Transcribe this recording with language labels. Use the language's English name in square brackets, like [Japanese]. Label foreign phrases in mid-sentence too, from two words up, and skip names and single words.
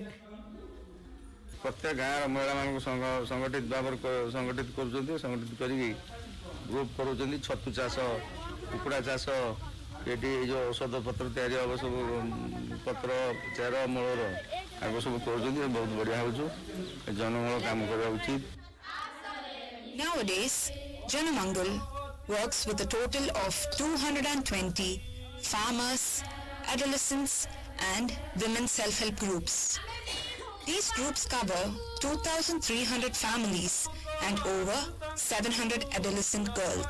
[Odia] ପ୍ରତ୍ୟେକ ଗାଁର ମହିଳାମାନଙ୍କୁ ସଂଗଠିତ ଭାବରେ ସଂଗଠିତ କରୁଛନ୍ତି ସଂଗଠିତ କରିକି ଗ୍ରୁପ୍ କରୁଛନ୍ତି ଛତୁ ଚାଷ କୁକୁଡ଼ା ଚାଷ ଏଠି ଏଇ ଯେଉଁ ଔଷଧ ପତ୍ର ତିଆରି ହେବ ସବୁ ପତ୍ର ଚେର ମୂଳର ଆଗ ସବୁ କରୁଛନ୍ତି ବହୁତ ବଢ଼ିଆ ହେଉଛି ଜନମୂଳ କାମ କରିବା ଉଚିତ [English] Nowadays, Janamangal works with a total of 220 farmers, adolescents and women self-help groups. These groups cover 2,300 families and over 700 adolescent girls.